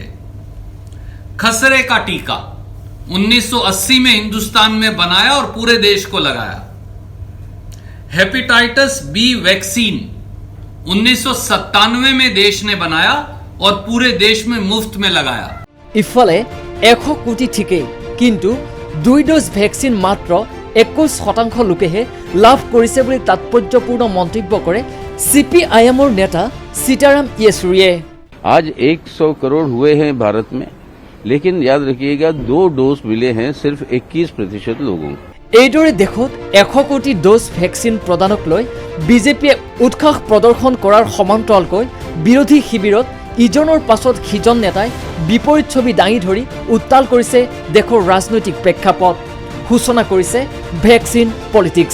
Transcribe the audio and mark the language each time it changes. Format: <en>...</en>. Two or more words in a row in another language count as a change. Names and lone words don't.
<hi>खसरे का टीका 1980 में हिंदुस्तान में बनाया और पूरे देश को लगाया। हेपेटाइटिस बी वैक्सीन 1997 में देश ने बनाया और पूरे देश में मुफ्त में लगाया।</hi> <as>ইফালে 100 কোটি ঠিকেই, কিন্তু 2</as> <en>dose vaccine</en> <as>মাত্ৰ 21% লোকেহে লাভ কৰিছে বুলি তাৎপৰ্যপূৰ্ণ মন্তব্য কৰে CPIMৰ নেতা सीताराम येचुरीয়ে।</as> <hi>आज 100 करोड़ हुए हैं भारत में, लेकिन याद रखिएगा 2 डोज मिले हैं सिर्फ 21% लोगों को।</hi> <as>এইদৰে দেশত 100 কোটি ডোজ ভেকচিন প্ৰদানক লৈ বিজেপিয়ে উৎসাহ প্ৰদৰ্শন কৰাৰ সমান্তৰালকৈ বিৰোধী শিবিৰত ইজনৰ পাছত সিজন নেতাই বিপৰীত ছবি দাঙি ধৰি উত্তাল কৰিছে দেশৰ ৰাজনৈতিক প্ৰেক্ষাপট, সূচনা কৰিছে</as> <en>vaccine politics.</en>